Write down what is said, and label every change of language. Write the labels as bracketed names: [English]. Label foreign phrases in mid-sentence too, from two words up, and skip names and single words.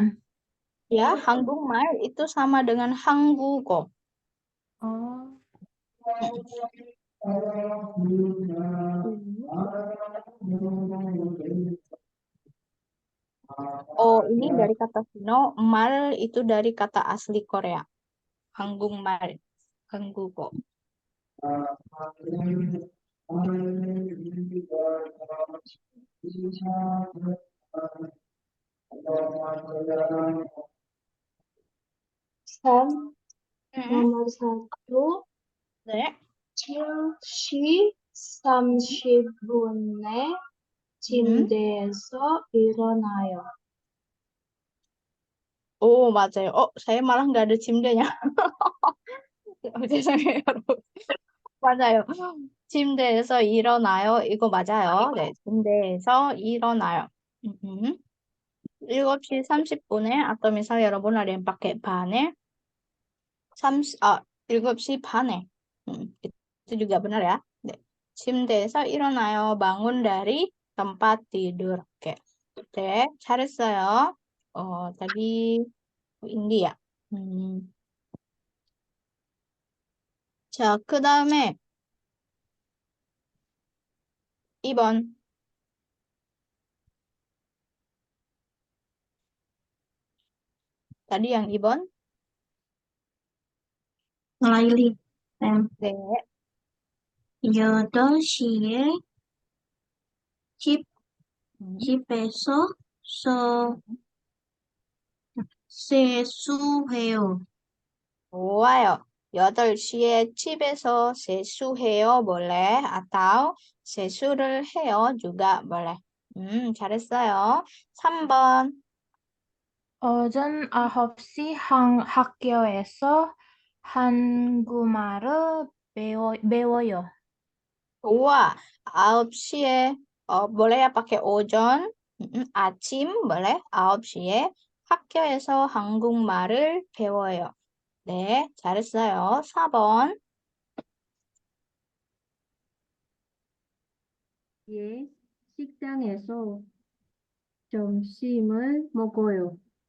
[Indonesian] Ya, 한국말 itu sama dengan 한국어. Oh. Oh, ini dari kata Sino, mal itu dari kata asli Korea. [Korean] 한국말, 한국어. [Indonesian] Sam, Hmm, nomor 1, [Korean] 네. 7시 30분에 침대에서 일어나요. Oh, 맞아요. [Indonesian] saya malah nggak ada 침대냐. [Korean] 죄송해요, 여러분. 맞아요. 침대에서 일어나요. 이거 맞아요. 네, 침대에서 일어나요. Mhm. 7시 30분에 [Indonesian] atau misal [Korean] 여러분 [Indonesian] ada yang pakai [Korean] 반에 7시 반에. [Indonesian] itu juga benar ya. [Korean] 네. 침대에서 일어나요. [Indonesian] bangun dari tempat tidur. Oke. [Korean] 네, 잘했어요. tadi 인디 ya. 자, 그 다음에 2번. [Indonesian] Tadi yang 2번. [Korean] 라일리. 네. 8시에 음, 집에서 세수해요. 좋아요. 8시에 집에서 세수해요. [Indonesian] boleh. [Korean] atau 세수를 해요. [Indonesian] juga boleh. [Korean] 잘했어요. 3번. 오전 9시 학교에서 한국말을 배워요. 좋아. 9시에 [Indonesian] boleh ya pakai [Korean] 오전. 아침 boleh. 9시에 학교에서 한국말을 배워요. 네, 잘했어요. 4번. 예, 식당에서 점심을 먹어요.